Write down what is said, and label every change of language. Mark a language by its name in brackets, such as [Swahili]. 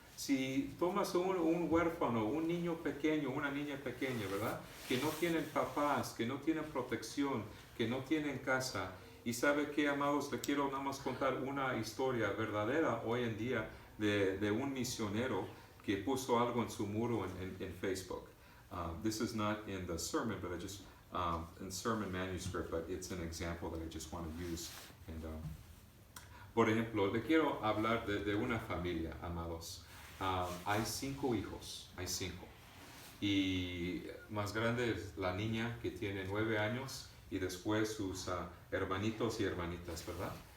[Spanish] Si tomas un huérfano, un niño pequeño, una niña pequeña, ¿verdad? Que no tienen papás, que no tienen protección, que no tienen casa. Y ¿sabe qué, amados? Le quiero nada más contar una historia verdadera hoy en día de un misionero que puso algo en su muro en Facebook. [English] This is not in the sermon, but I just, in sermon manuscript, but it's an example that I just want to use. [Spanish] And, por ejemplo, le quiero hablar de una familia, amados. Hay 5 hijos, hay 5. Y más grande es la niña que tiene 9 años y después sus hermanitos y hermanitas, ¿verdad?